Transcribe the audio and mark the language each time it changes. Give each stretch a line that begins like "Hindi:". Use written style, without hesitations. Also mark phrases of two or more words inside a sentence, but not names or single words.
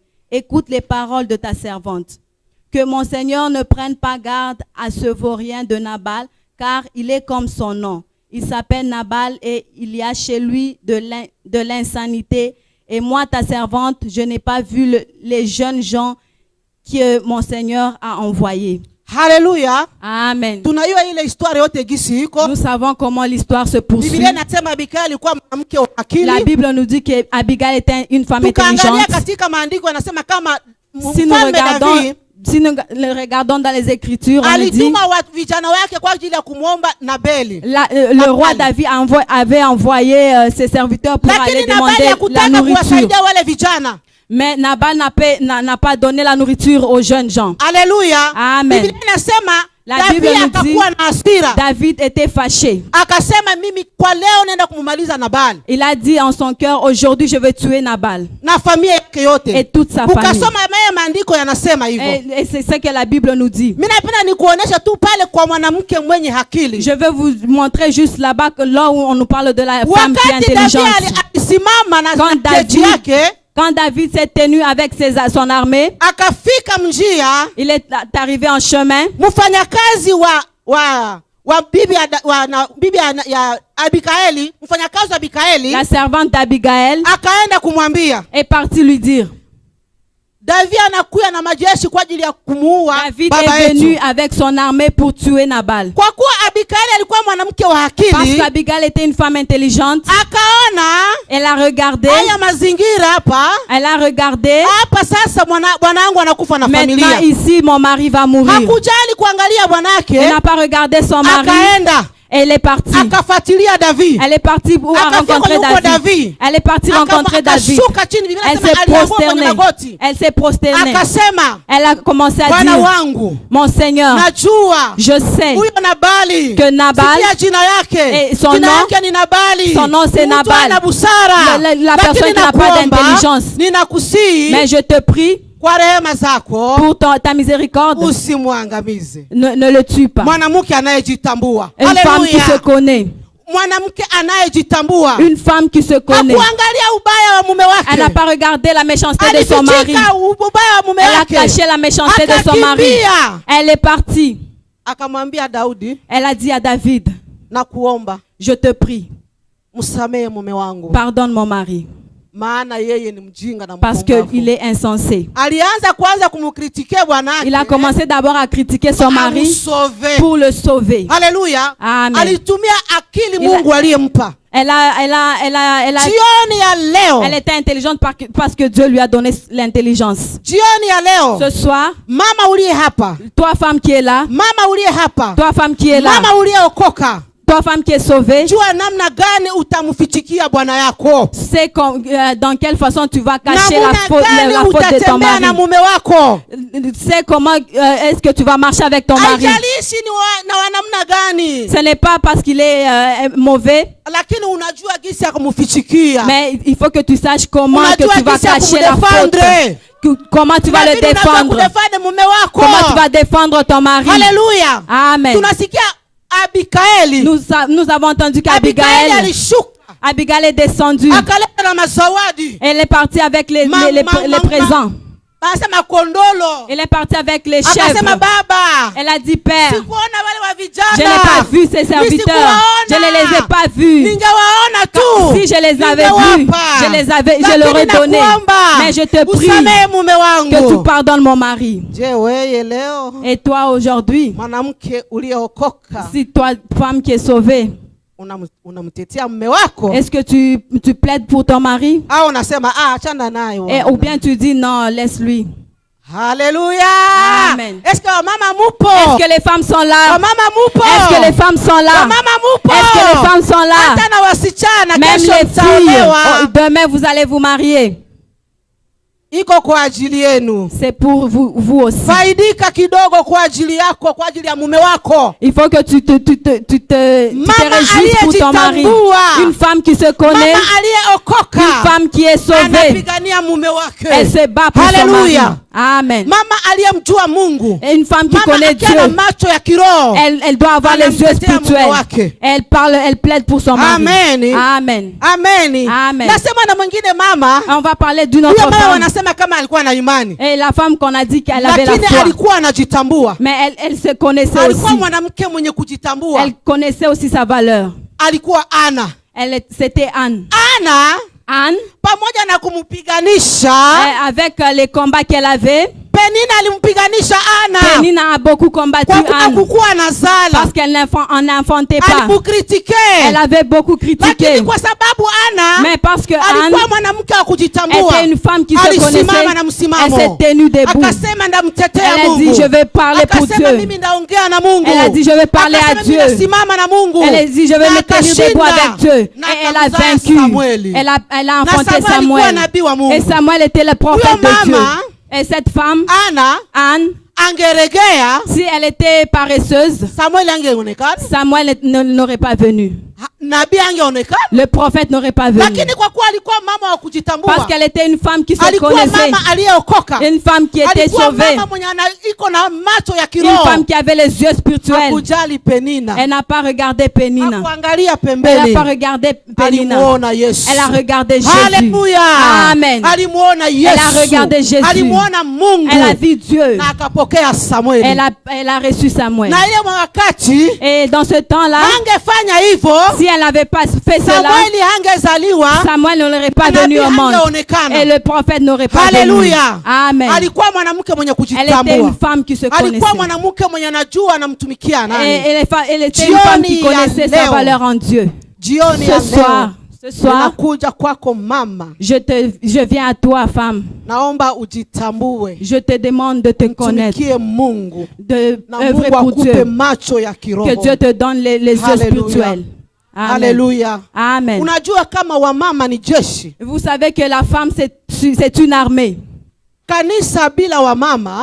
French: Écoute les paroles de ta servante. Que mon Seigneur ne prenne pas garde à ce vaurien de Nabal, car il est comme son nom. Il s'appelle Nabal et il y a chez lui de l'insanité. Et moi, ta servante, je n'ai pas vu les jeunes gens que mon Seigneur a envoyé.
Swahili: Haleluya.
French: Amen.
Swahili: Tunajua ile historia yote gisi iko.
French: Nous savons comment l'histoire se poursuit.
Swahili: Biblia inasema Abigaili alikuwa mwanamke wa akili.
French: La Bible nous dit que Abigail était une femme
Swahili: Tukaangalia
French: intelligente.
Swahili: katika maandiko anasema kama
French: Si nous
Swahili: mfalme David
French: le regardons dans les Écritures, on nous dit
Swahili: alituma vijana wake kwa ajili ya kumuomba Nabeli.
French: le roi David avait envoyé ses serviteurs pour aller
Swahili: Lakini Nabali
French: demander la
Swahili: hakutaka
French: nourriture.
Swahili: kuwasaidia wale vijana.
French: Mais Nabal n'a pas donné la nourriture aux jeunes gens.
Swahili: Haleluya.
French: Amen.
Swahili: Biblia inasema
French: La David Bible nous dit
Swahili: akakuwa na hasira.
French: David était fâché.
Swahili: Akasema mimi kwa leo naenda kumumaliza Nabali
French: Il a dit en son cœur, aujourd'hui je vais tuer Nabal
Swahili: na familia yake yote.
French: et toute sa famille.
Swahili: Ukasoma haya maandiko yanasema hivyo.
French: Et c'est ce que la Bible nous dit.
Swahili: Mimi napenda nikuonesha tu pale kwa mwanamke mwenye akili.
French: Je vais vous montrer juste là-bas, là où on nous parle de la femme qui est
Swahili: Wakati
French: intelligente.
Swahili: David alisimama na jeshi yake,
French: Quand David s'est tenu avec son armée,
Swahili: akafika mjia,
French: il est arrivé en chemin.
Swahili: mfanyakazi wa bibi ya Abikaeli, mfanyakazi wa Abikaeli,
French: La servante d'Abigaël
Swahili: akaenda kumwambia
French: est partie lui dire,
Swahili: David anakuya na majeshi kwa ajili ya kumuua David baba
French: est venu
Swahili: yetu.
French: avec son armée pour tuer Nabal.
Swahili: Kwa kuwa Abikaeli alikuwa mwanamke wa
French: Parce
Swahili: akili,
French: qu'Abigail était une femme intelligente,
Swahili: akaona
French: elle a regardé,
Swahili: haya mazingira hapa,
French: elle a regardé.
Swahili: hapa sasa bwanangu anakufa na
French: Maintenant
Swahili: familia.
French: ici, mon mari va mourir.
Swahili: Hakujali kuangalia
French: Elle
Swahili: bwanake,
French: n'a pas regardé son mari.
Swahili: akaenda
French: Elle est partie.
Swahili: akafuatilia David.
French: Elle est partie pour rencontrer David. Elle est partie rencontrer David.
Swahili: Akashuka chini, Biblia
French: Elle
Swahili: inasema
French: s'est
Swahili: alianguka kwenye
French: prosternée.
Swahili: magoti.
French: Elle s'est prosternée.
Swahili: Akasema,
French: Elle a commencé à
Swahili: Bwana
French: dire,
Swahili: wangu,
French: mon Seigneur,
Swahili: najua
French: je sais
Swahili: huyo Nabali,
French: que Nabal,
Swahili: sikia jina yake,
French: et son
Swahili: jina
French: nom-
Swahili: yake ni Nabali,
French: son nom c'est
Swahili: Mtu
French: Nabal.
Swahili: ana busara,
French: La personne
Swahili: lakini
French: qui n'a pas
Swahili: nakuomba,
French: d'intelligence.
Swahili: ninakusihi
French: mais je te prie
Swahili: kwa rehema zako
French: pour ta miséricorde,
Swahili: usimwangamize.
French: ne le tue pas.
Swahili: Mwanamke anayejitambua,
French: Une femme qui se
Swahili: haleluya,
French: connaît.
Swahili: mwanamke anayejitambua,
French: Une femme qui se connaît.
Swahili: hakuangalia ubaya wa mume
French: Elle n'a
Swahili: wake,
French: pas regardé la méchanceté de son mari.
Swahili: alifichika ubaya wa mume
French: Elle a
Swahili: wake,
French: caché la méchanceté de son mari.
Swahili: akakimbia,
French: Elle est partie.
Swahili: akamwambia Daudi,
French: Elle a dit à David,
Swahili: na kuomba
French: je te prie,
Swahili: msamehe mume wangu,
French: pardonne mon mari,
Swahili: maana yeye ni mjinga na
French: parce
Swahili: mpumbavu.
French: qu'il est insensé.
Swahili: Alianza kwanza kumkritikia bwanake,
French: Il a commencé d'abord à critiquer son mari
Swahili: amsove.
French: pour le sauver.
Swahili: Haleluya.
French: Amen.
Swahili: Alitumia akili
French: Il a-
Swahili: Mungu aliyempa.
French: Elle
Swahili: Jioni ya leo,
French: était intelligente parce que Dieu lui a donné l'intelligence.
Swahili: jioni ya leo,
French: Ce soir,
Swahili: mama uliye hapa,
French: toi femme qui est là,
Swahili: mama uliye hapa,
French: toi femme qui est là,
Swahili: mama uliyeokoka,
French: toi femme qui est sauvée,
Swahili: jua namna gani utamfichikia bwana yako,
French: sais dans quelle façon tu vas
Swahili: na
French: cacher la faute
Swahili: gani
French: de ton
Swahili: utatembea na
French: mari.
Swahili: mume wako.
French: Sais comment est-ce que tu vas marcher avec ton mari.
Swahili: Haijalishi ni wa namna gani,
French: Ce n'est pas parce qu'il est mauvais,
Swahili: lakini unajua gisi ya kumfichikia,
French: mais il faut que tu saches comment que
Swahili: unajua
French: tu vas
Swahili: gisi ya
French: cacher la faute.
Swahili: kumdefendre.
French: Comment tu vas le
Swahili: Lakini unajua
French: défendre.
Swahili: kudefendre mume wako.
French: Comment tu vas défendre ton mari.
Swahili: Haleluya.
French: Amen.
Swahili: Tunasikia Abikaeli.
French: Nous avons entendu Abikaeli qu'Abigail
Swahili: alishuka,
French: Abigail est descendue.
Swahili: akaleta na mazawadi.
French: Elle est partie avec les présents.
Swahili: Anasema kondolo.
French: Elle est partie avec les
Swahili: Akasema
French: chèvres.
Swahili: baba,
French: Elle a dit, Père,
Swahili: sikuona wale wa
French: je
Swahili: vijana.
French: n'ai pas vu ces serviteurs. Je ne les ai pas vus.
Swahili: Ningewaona tu.
French: Si je les avais vus, je leur ai donné. Mais je te prie
Swahili: usamehe mume
French: que tu
Swahili: wangu.
French: pardonnes mon mari.
Swahili: Je weye leo,
French: Et toi aujourd'hui,
Swahili: mwanamke uliyeokoka,
French: si toi, femme qui est sauvée,
Swahili: unamtetea mume wako,
French: est-ce que tu plaides pour ton mari?
Swahili: au unasema achana naye?
French: Ou bien tu dis non, laisse-lui.
Swahili: Haleluya.
French: Amen. Est-ce que
Swahili: mama mupo?
French: Est-ce que les femmes sont là?
Swahili: Mama mupo?
French: Est-ce que les femmes sont là?
Swahili: Mama mupo?
French: Est-ce que les femmes sont là?
Swahili: Hata na wasichana
French: Même
Swahili: kesho
French: les filles,
Swahili: mtaolewa.
French: demain vous allez vous marier.
Swahili: Iko kwa ajili yenu.
French: C'est pour vous aussi.
Swahili: Faidika kidogo kwa ajili yako, kwa ajili ya mume wako.
French: Il faut que tu te
Swahili: Mama
French: réjouisses pour ton mari.
Swahili: aliyejitambua.
French: Une femme qui se connaît,
Swahili: Mama aliyeokoka
French: une femme qui est sauvée,
Swahili: anapigania mume wake.
French: elle se bat pour son mari.
Swahili: Haleluya.
French: Amen.
Swahili: Mama aliyemjua Mungu.
French: Et une femme qui
Swahili: Mama
French: connaît
Swahili: akiwa na
French: Dieu,
Swahili: macho ya kiroho.
French: elle doit avoir les yeux
Swahili: Anamtetea mume
French: spirituels.
Swahili: wake.
French: Elle parle, elle plaide pour son mari. Amen. Amen. Amen. Amen.
Swahili: Nasema na mwingine mama.
French: On va parler d'une autre
Swahili: Huyo mama
French: femme.
Swahili: wanasema kama alikuwa na imani.
French: Et la femme qu'on a dit qu'elle avait la
Swahili: Lakini
French: foi.
Swahili: alikuwa anajitambua.
French: Mais elle se connaissait
Swahili: Alikuwa
French: aussi.
Swahili: mwanamke mwenye kujitambua.
French: Elle connaissait aussi sa valeur.
Swahili: Alikuwa Ana.
French: C'était Anne. Ana Anne,
Swahili: pamoja na kumpiganisha
French: avec les combats qu'elle avait,
Swahili: Penina alimpiganisha Ana
French: Pénina a beaucoup combattu
Swahili: kwa Anne kukuwa nazala.
French: parce qu'elle n'enfantait pas.
Swahili: Alimkritike.
French: Elle avait beaucoup critiqué.
Swahili: Lakini kwa sababu Ana
French: Mais parce que Anne
Swahili: alikuwa mwanamke wa kujitambua,
French: était une femme qui se connaissait,
Swahili: alisimama na
French: elle
Swahili: msimamo.
French: s'est tenue debout.
Swahili: Akasema ndamtetea
French: Elle a
Swahili: Mungu.
French: dit, je vais parler pour
Swahili: Akasema
French: Dieu.
Swahili: mimi ndaongea na Mungu.
French: Elle a dit, je vais parler à
Swahili: Akasema
French: Dieu.
Swahili: mimi nasimama na Mungu.
French: Elle a dit, je vais
Swahili: Na
French: me tenir debout
Swahili: akashinda.
French: avec Dieu.
Swahili: Na
French: Et elle a
Swahili: akamzaa
French: vaincu. Samueli. Elle a
Swahili: Na
French: enfanté
Swahili: Samuel alikuwa
French: Samuel.
Swahili: nabii wa Mungu.
French: Et Samuel était le prophète
Swahili: Huyo
French: de Dieu.
Swahili: mama,
French: Et cette femme, Ana Anne,
Swahili: angeregea,
French: si elle était paresseuse,
Swahili: Samuel angeonekana,
French: Samuel n'aurait pas venu.
Swahili: nabii angeonekana.
French: Le prophète n'aurait pas venu.
Swahili: Lakini kwa kuwa alikuwa mama wa kujitambua,
French: Parce qu'elle était une femme qui se
Swahili: alikuwa
French: connaissait.
Swahili: mama aliyeokoka,
French: Une femme qui était
Swahili: alikuwa
French: sauvée.
Swahili: mama mwenye iko na macho ya
French: Une
Swahili: kiroho.
French: femme qui avait les yeux spirituels.
Swahili: Hakujali Penina,
French: Elle n'a pas regardé Pénina.
Swahili: hakuangalia
French: Elle
Swahili: pembeni,
French: n'a pas regardé Pénina.
Swahili: alimuona Yesu.
French: Elle a regardé Jésus.
Swahili: Haleluya.
French: Amen.
Swahili: Alimuona Yesu.
French: Elle a regardé Jésus.
Swahili: Alimuona Mungu.
French: Elle a vu Dieu.
Swahili: Na akapokea Samueli.
French: Elle a reçu Samuel.
Swahili: Na ile wakati
French: Et dans ce temps-là,
Swahili: angefanya hivyo,
French: si elle n'avait pas fait cela,
Swahili: Samueli hangezaliwa.
French: Samuel n'aurait pas
Swahili: Nabii
French: venu au monde.
Swahili: hangeonekana.
French: Et le prophète n'aurait pas venu.
Swahili: Haleluya.
French: Amen.
Swahili: Alikuwa mwanamke mwenye
French: Elle était
Swahili: kujitambua.
French: une femme qui se
Swahili: Alikuwa
French: connaissait.
Swahili: mwanamke mwenye anajua anamtumikia
French: Et
Swahili: nani.
French: elle était une femme qui
Swahili: Jioni ya
French: connaissait sa
Swahili: leo.
French: valeur en Dieu.
Swahili: Jioni ya
French: Ce soir,
Swahili: leo
French: ce soir,
Swahili: nakuja kwako mama,
French: je viens à toi, femme.
Swahili: naomba ujitambue,
French: Je te demande de te connaître,
Swahili: mtumikie Mungu
French: de
Swahili: na
French: œuvrer
Swahili: Mungu
French: pour
Swahili: akupe
French: Dieu.
Swahili: macho ya kiroho.
French: Que Dieu te donne les yeux Hallelujah. spirituels. Amen.
Swahili: Haleluya.
French: Amen.
Swahili: Unajua kama wamama ni jeshi.
French: Vous savez que la femme, c'est une armée.
Swahili: Kanisa bila wamama